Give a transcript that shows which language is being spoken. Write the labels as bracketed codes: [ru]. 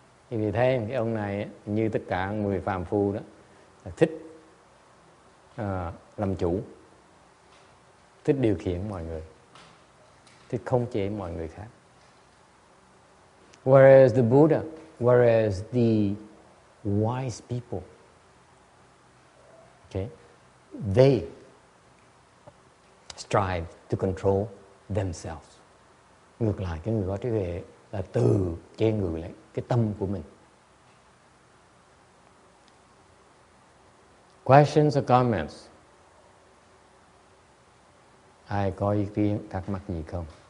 [vi] Vì thế cái ông này như tất cả người phàm phu đó là thích làm chủ, thích điều khiển mọi người, thích khống chế mọi người khác. [en] Whereas the Buddha, whereas the wise people, okay, they strive to control themselves. [vi] Ngược lại, cái người có trí huệ là từ chế ngự lại cái tâm của mình. [en] Questions or comments? [vi] Ai có ý kiến, thắc mắc gì không?